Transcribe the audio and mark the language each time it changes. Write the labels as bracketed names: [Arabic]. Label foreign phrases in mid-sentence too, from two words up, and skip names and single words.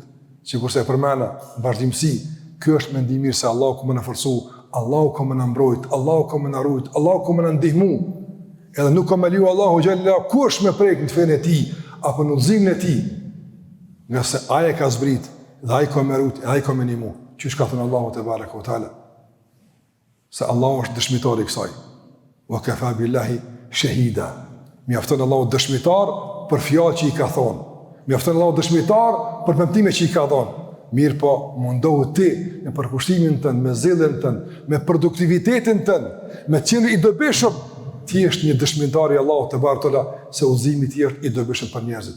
[Albanian] Sikurse e përmenda vazhdimsi, ky është mendim i mirë se Allahu ka më na forcu, Allahu ka më na mbrojt, Allahu ka më na rujt, Allahu ka më na ndihmu. Edhe nuk ka më leju Allahu xhalla kush më prek në fenë e tij apo në udhëzimin e tij. Nga se ai ka zbrit dhe ai ka më rujt, ai ka më ndihmu. Çish ka thënë Allahu [Arabic] تبارك وتعالى. [Albanian] Se Allahu është dëshmitar i kësaj. [Arabic] وكفى بالله شهيدا. [Albanian] Mjafton Allahu dëshmitar për fjalë që i ka thonë. Mjafton Allahu dëshmitar për premtime që i ka dhënë. Mirë po, mundohu ti në përkushtimin tënd, me zellën tënd, me produktivitetin tënd, me qenë i dobishëm, ti je një dëshmitar i Allahut te bartola se udhëzimi ti është i dobishëm për njerëzit.